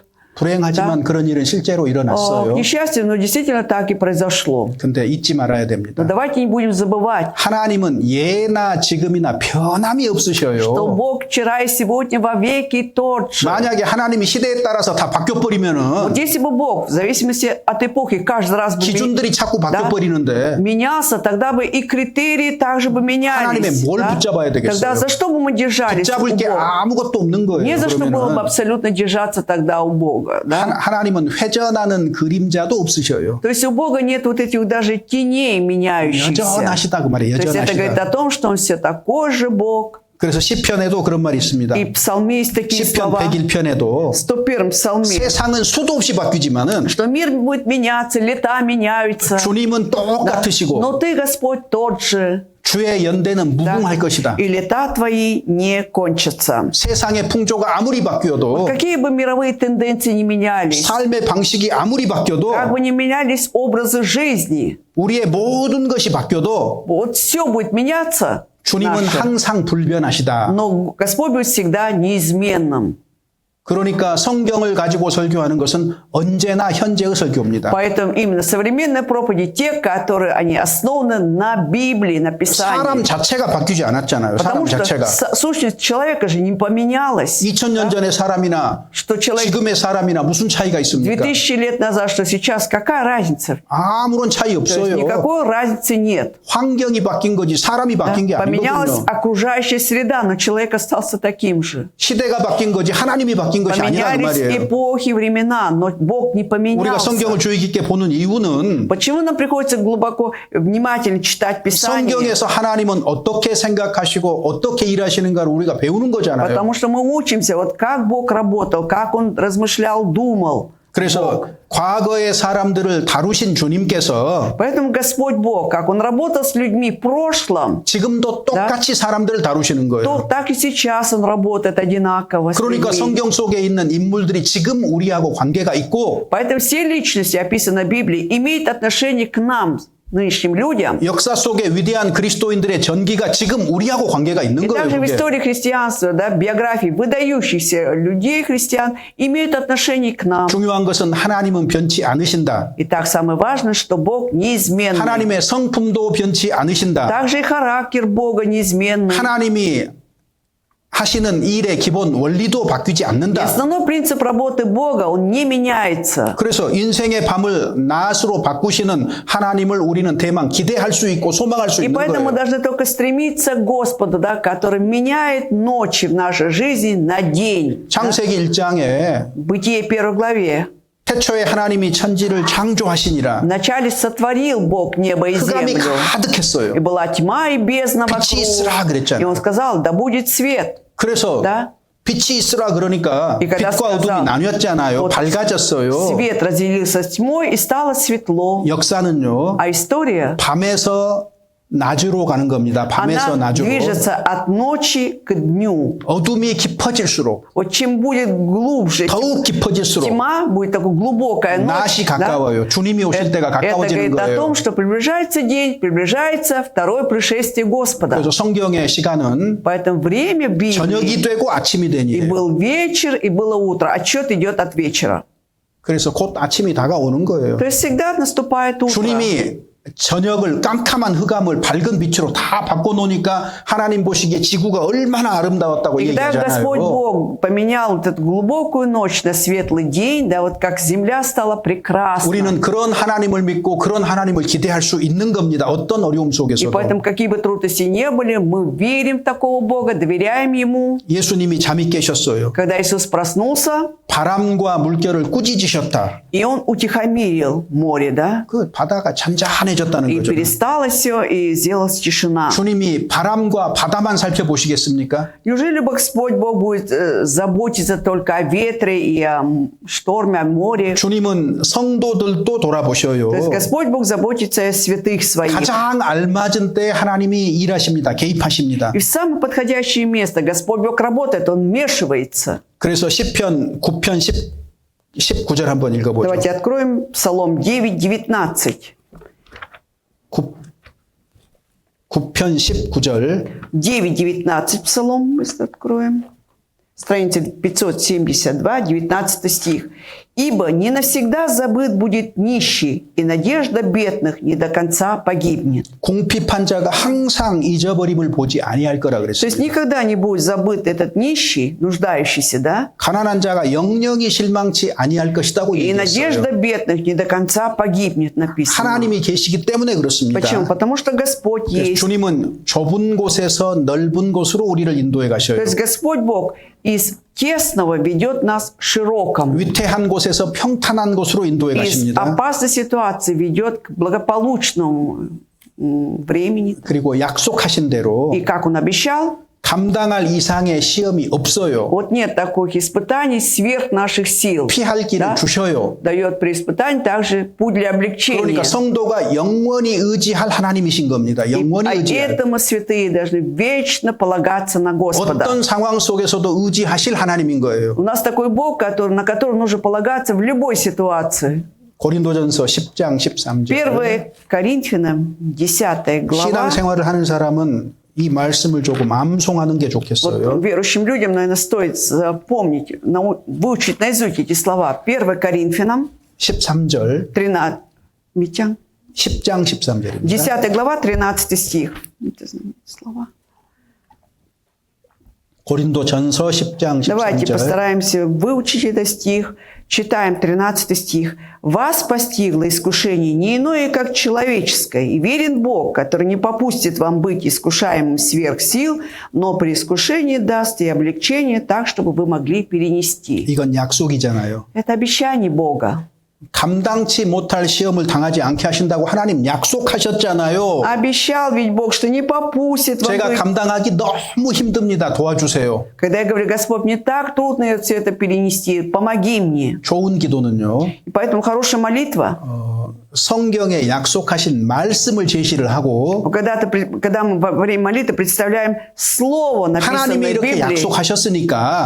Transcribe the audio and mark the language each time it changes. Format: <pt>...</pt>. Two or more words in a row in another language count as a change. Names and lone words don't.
<ko>불행하지만 그런 일은 실제로</ko> <ru>К</ru> <ko>일어났어요.</ko> <ru>несчастью, но действительно так и произошло.</ru> <ko>근데 잊지 말아야</ko> <ru>Но</ru> <ko>됩니다.</ko> <ru>давайте не будем забывать,</ru> <ko>하나님은 예나 지금이나 변함이</ko> <ru>что</ru> <ko>없으셔요.</ko> <ru>Бог вчера и сегодня во веки тот же.</ru> <ko>만약에 하나님이 시대에 따라서 다 바뀌어 버리면은</ko> <ru>Вот если бы Бог, в зависимости от эпохи, каждый раз бы</ru> <ko>기준들이 자꾸 바뀌어 버리는데</ko> <ru>менялся, тогда бы и критерии также бы</ru> <ko>하나님의</ko> <ru>менялись.</ru> <ko>뭘 붙잡아야 되겠어요?</ko> <ru>Тогда за что бы мы держались у</ru> <ko>붙잡을 게</ko> <ru>Бога?</ru> <ko>아무것도 없는 거예요.</ko> <ru>Не за что было бы</ru> <ko>그러면은</ko> <ru>абсолютно держаться тогда у Бога. Да?</ru> <ko>하나님은 회전하는 그림자도 없으셔요.</ko> <ru>То есть у Бога нет вот этих даже теней меняющихся.</ru> <ko>여전하시다 그 말이에요.</ko> <ru>То есть это говорит</ru> <ko>여전하시다.</ko> <ru>о том, что Он все такой же Бог.</ru> <ko>그래서 시편에도 그런 말이 있습니다.</ko> <ru>И в псалме есть такие</ru> <ko>시편</ko> <ru>слова. В</ru> <ko>101편에도</ko> <ru>101-м псалме.</ru> <ko>세상은 수도 없이 바뀌지만은</ko> <ru>Что мир будет меняться, лета меняются.</ru> <ko>주님은</ko> <ru>Да.</ru> <ko>똑같으시고</ko> <ru>Но Ты, Господь, тот же.</ru> <ko>주의 연대는</ko> <ru>Да.</ru> <ko>무궁할 것이다.</ko> <ru>И лета Твои не кончатся.</ru> <ko>세상의 풍조가 아무리 바뀌어도</ko> <ru>Какие бы мировые тенденции ни менялись,</ru> <ko>삶의 방식이 아무리 바뀌어도</ko> <ru>как бы ни менялись образы жизни,</ru> <ko>우리의 모든 것이 바뀌어도</ko> <ru>вот все будет меняться.</ru> <ko>주님은</ko> <ru>наше.</ru> <ko>항상 불변하시다.</ko> <ru>Но Господь будет всегда неизменным.</ru> <ko>그러니까 성경을 가지고 설교하는 것은 언제나 현재의 설교입니다.</ko> <ru>Поэтому именно современные проповеди, те, которые они основаны на Библии, на</ru> <ko>사람</ko> <ru>Писании.</ru> <ko>자체가 바뀌지 않았잖아요.</ko> <ru>Потому</ru> <ko>사람</ko> <ru>что</ru> <ko>자체가.</ko> <ru>сущность человека же не поменялась.</ru> <ko>2000년 전의 사람이나</ko> <ru>Что человек</ru> <ko>지금의 사람이나 무슨 차이가 있습니까?</ko> <ru>2000 лет назад, что сейчас, какая разница?</ru> <ko>아무런 차이</ko> <ru>То есть</ru> <ko>없어요.</ko> <ru>никакой разницы нет.</ru> <ko>환경이 바뀐 거지 사람이 바뀐 게</ko> <ru>Поменялась</ru> <ko>아니거든요.</ko> <ru>окружающая среда, но человек остался таким же.</ru> <ko>시대가 바뀐 거지 하나님이 바뀐 것이 아니란</ko> <ru>Поменялись</ru> <ko>말이에요.</ko> <ru>эпохи, времена, но Бог не</ru> <ko>우리가</ko> <ru>поменялся.</ru> <ko>성경을 주의 깊게 보는 이유는</ko> <ru>Почему нам приходится глубоко, внимательно читать Писание?</ru> <ko>성경에서 하나님은 어떻게 생각하시고 어떻게 일하시는가를 우리가 배우는 거잖아요.</ko> <ru>Потому что мы учимся, вот как Бог работал, как Он размышлял, думал.</ru> <ko>그래서 과거의 사람들을 다루신 주님께서</ko> <ru>Поэтому Господь Бог, как Он работал с людьми в прошлом,</ru> <ko>지금도 똑같이 사람들을 다루시는</ko> <ru>то</ru> <ko>거예요.</ko> <ru>так и сейчас Он работает одинаково с</ru> <ko>그러니까</ko> <ru>людьми.</ru> <ko>성경 속에 있는 인물들이 지금 우리하고 관계가 있고</ko> <ru>Поэтому все личности, описанные в Библии, имеют отношение к нам, нынешним людям.</ru> <ko>역사 속에 위대한 그리스도인들의 전기가 지금 우리하고 관계가 있는</ko> <ru>И</ru> <ko>거예요.</ko> <ru>также в</ru> <ko>그게.</ko> <ru>истории христианства, да, биографии выдающихся людей, христиан, имеют отношение к нам.</ru> <ko>중요한 것은 하나님은 변치 않으신다.</ko> <ru>Итак, самое важное, что Бог неизменный.</ru> <ko>하나님의 성품도 변치 않으신다.</ko> <ru>Также и характер Бога неизменный.</ru> <ko>하나님이 하시는 일의 기본 원리도 바뀌지</ko> <ru>И</ru> <ko>않는다.</ko> <ru>основной принцип работы Бога, он не меняется.</ru> <ko>그래서 인생의 밤을 낮으로 바꾸시는 하나님을 우리는 대망 기대할 수 있고 소망할 수</ko> <ru>И</ru> <ko>있는</ko> <ru>поэтому мы</ru> <ko>거예요.</ko> <ru>должны только стремиться к Господу, да, который меняет ночи в нашей жизни на день.</ru> <ko>창세기 1장에</ko> <ru>В Бытие 1 главе.</ru> <ko>태초에 하나님이 천지를 창조하시니라</ko> <ru>Вначале сотворил Бог небо и</ru> <ko>흑암이</ko> <ru>землю.</ru> <ko>가득했어요.</ko> <ru>И была тьма и бездна</ru> <ko>빛이 있으라</ko> <ru>вокруг.</ru> <ko>그랬잖아요.</ko> <ru>И он сказал, да будет свет.</ru> <ko>그래서</ko> <ru>Да?</ru> <ko>빛이 있으라 그러니까</ko> <ru>И когда</ru> <ko>빛과 어둠이</ko> <ru>сказал,</ru> <ko>나뉘었잖아요.</ko> <ru>вот</ru> <ko>밝아졌어요.</ko> <ru>Свет разделился с тьмой и стало светло.</ru> <ko>역사는요.</ko> <ru>А история,</ru> <ko>밤에서 낮으로 가는 겁니다. 밤에서</ko> <ru>она</ru> <ko>낮으로.</ko> <ru>движется от ночи к дню.</ru> <ko>어둠이 깊어질수록</ko> <ru>Вот чем будет глубже</ru> <ko>더욱 깊어질수록</ko> <ru>тьма, будет такая глубокая</ru> <ko>낮이</ko> <ru>ночь, да,</ru> <ko>가까워요. 주님이 오실 때가</ko> <ru>это</ru> <ko>가까워지는</ko> <ru>говорит о</ru> <ko>거예요.</ko> <ru>том, что приближается день, приближается второе пришествие Господа.</ru> <ko>그래서 성경의 시간은</ko> <ru>Поэтому время Библии</ru> <ko>저녁이 되고 아침이</ko> <ru>и</ru> <ko>되니에요.</ko> <ru>был вечер, и было утро. Отчет идет от вечера.</ru> <ko>그래서 곧 아침이 다가오는 거예요.</ko> <ru>То есть всегда наступает утро.</ru> <ko>주님이 저녁을 깜깜한 흑암을 밝은 빛으로 다 바꿔놓으니까 하나님 보시기에 지구가 얼마나 아름다웠다고</ko> <ru>И когда Господь</ru> <ko>얘기하잖아요.</ko> <ru>Бог поменял вот эту глубокую ночь на светлый день, да, вот как земля стала прекрасна.</ru> <ko>우리는 그런 하나님을 믿고 그런 하나님을 기대할 수 있는 겁니다. 어떤 어려움</ko> <ru>И</ru> <ko>속에서도.</ko> <ru>поэтому, какие бы трудности ни были, мы верим в такого Бога, доверяем Ему.</ru> <ko>예수님이 잠이 깨셨어요.</ko> <ru>Когда Иисус проснулся,</ru> <ko>바람과 물결을 꾸짖으셨다.</ko> <ru>и Он утихомирил море, да,</ru> <ko>그 바다가 잔잔해졌다는</ko> <ru>и</ru> <ko>거죠.</ko> <ru>перестало все, и сделалась тишина.</ru> <ko>주님이 바람과 바다만 살펴보시겠습니까?</ko> <ru>Неужели Господь Бог будет заботиться только о ветре и о шторме, о море?</ru> <ko>주님은 성도들도 돌아보셔요.</ko> <ru>То есть Господь Бог заботится о святых своих.</ru> <ko>가장 알맞은 때 하나님이 일하십니다. 개입하십니다.</ko> <ru>И в самое подходящее место Господь Бог работает, Он вмешивается.</ru> <ko>그래서 시편 9편 19절 한번 읽어보죠.</ko> <ru>Давайте откроем Псалом 9:19.</ru> <ko>9편 19절</ko> <ru>9:19 Псалом быстро откроем. Страница 572, 19 стих. «Ибо не навсегда забыт будет нищий, и надежда бедных не до конца погибнет».</ru> <ko>궁핍한 자가 항상 잊어버림을 보지 아니할 거라</ko> <ru>То есть</ru> <ko>그랬습니다.</ko> <ru>никогда не будет забыт этот нищий, нуждающийся, да?</ru> <ko>가난한 자가 영영이 실망치 아니할 것이라고</ko> <ru>И</ru> <ko>얘기했어요.</ko> <ru>надежда бедных не до конца погибнет, написано.</ru> <ko>하나님이 계시기 때문에 그렇습니다.</ko> <ru>Почему? Потому что Господь</ru> <ko>그래서</ko> <ru>есть.</ru> <ko>주님은 좁은 곳에서 넓은 곳으로 우리를 인도해</ko> <ru>То</ru> <ko>가셔요.</ko> <ru>есть Господь Бог из тесного ведет нас широкому.</ru> <ko>위태한 곳에서 평탄한 곳으로 인도해</ko> <ru>Из</ru> <ko>가십니다.</ko> <ru>опасной ситуации ведет к благополучному времени.</ru> <ko>그리고 약속하신 대로</ko> <ru>И как Он обещал,</ru> <ko>감당할 이상의 시험이 없어요.</ko> <ru>вот нет таких испытаний сверх наших сил.</ru> <ko>피할 길을 주셔요.</ko> <ru>Дает при испытании также путь для облегчения.</ru> <ko>그러니까 성도가 영원히 의지할 하나님이신 겁니다. 영원히 의지할.</ko> <ru>Поэтому святые должны вечно полагаться на Господа.</ru> <ko>어떤 상황 속에서도 의지하실 하나님인 거예요.</ko> <ru>У нас такой Бог, на которого нужно полагаться в любой ситуации.</ru> <ko>고린도전서 10장 13절.</ko> <ru>1 Коринфянам, 10 глава.</ru> <ko>신앙생활을 하는 사람은 이 말씀을 조금 암송하는 게</ko> <ru>Вот</ru> <ko>좋겠어요.</ko> <ru>верующим людям, наверное, стоит запомнить, выучить наизусть эти слова. 1 Коринфянам,</ru> <ko>13절,</ko> <ru>13, Митян,</ru> <ko>10장 13절입니다.</ko> <ru>10 глава, 13 стих. Это слова.</ru> <ko>고린도전서 10장</ko> <ru>Давайте</ru> <ko>13절.</ko> <ru>постараемся выучить этот стих. Читаем 13 стих. «Вас постигло искушение не иное, как человеческое, и верен Бог, который не попустит вам быть искушаемым сверх сил, но при искушении даст и облегчение так, чтобы вы могли перенести».</ru> <ko>이건 약속이잖아요.</ko> <ru>Это обещание Бога.</ru> <ko>감당치 못할 시험을 당하지 않게 하신다고 하나님 약속하셨잖아요.</ko> <ru>Обещал ведь Бог, что не попустит вам</ru> <ko>제가</ko> <ru>быть.</ru> <ko>감당하기 너무 힘듭니다. 도와주세요.</ko> <ru>Когда я говорю, Господь, мне так трудно все это перенести, помоги мне.</ru> <ko>좋은 기도는요.</ko> <ru>И поэтому хорошая молитва,</ru> <ko>성경에 약속하신 말씀을 제시를 하고</ko> <ru>когда мы во время молитвы представляем слово, написанное</ru> <ko>하나님이</ko> <ru>в</ru> <ko>이렇게</ko> <ru>Библии,</ru> <ko>약속하셨으니까</ko>